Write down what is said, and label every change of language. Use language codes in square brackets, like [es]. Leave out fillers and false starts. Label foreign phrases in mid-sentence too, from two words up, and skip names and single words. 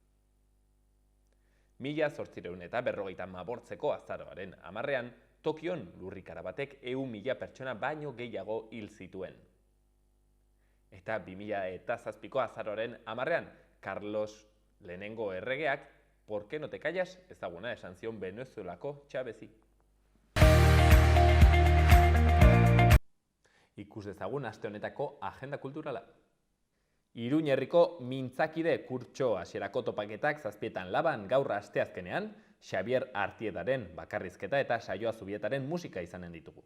[eu] 1858ko azaroaren 10ean, Tokion lurrikara batek 100.000 pertsona baino gehiago hil zituen. Eta 2007ko azaroaren 10ean, Carlos lehenengo erregeak, [es] ¿por qué no te callas? [eu] Ezaguna esan zion Venezuelako Chavezi. Ikus dezagun aste honetako agenda kulturala. Iruña herriko mintzakide kurtso hasierako topaketak 7etan laban gaur asteazkenean, Xavier Artiedaren bakarrizketa eta Saioa Zubietaren musika izanen ditugu.